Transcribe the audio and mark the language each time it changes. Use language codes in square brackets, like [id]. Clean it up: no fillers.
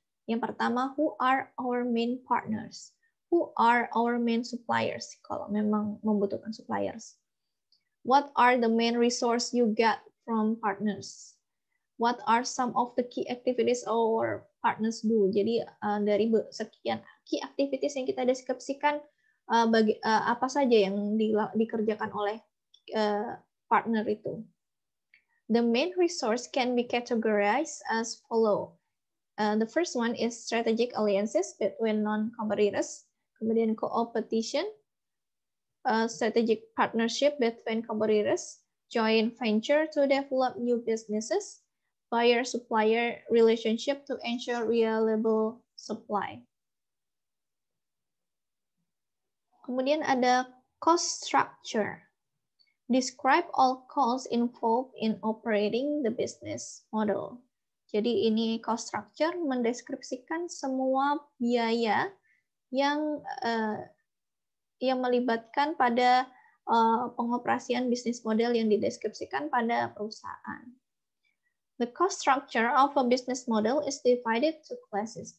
[id] Yang pertama, [en] who are our main partners? Who are our main suppliers? [id] Kalau memang membutuhkan suppliers. [en] What are the main resource you get from partners? What are some of the key activities our partners do? [id] Jadi dari sekian key activities yang kita deskripsikan, apa saja yang dikerjakan oleh partner itu. [en] The main resource can be categorized as follow. The first one is strategic alliances between non-competitors. [id] Kemudian [en] co-opetition, strategic partnership between competitors, joint venture to develop new businesses, buyer-supplier relationship to ensure reliable supply. [id] Kemudian ada [en] cost structure. Describe all costs involved in operating the business model. [id] Jadi ini cost structure mendeskripsikan semua biaya yang melibatkan pada pengoperasian bisnis model yang dideskripsikan pada perusahaan. [en] The cost structure of a business model is divided to classes.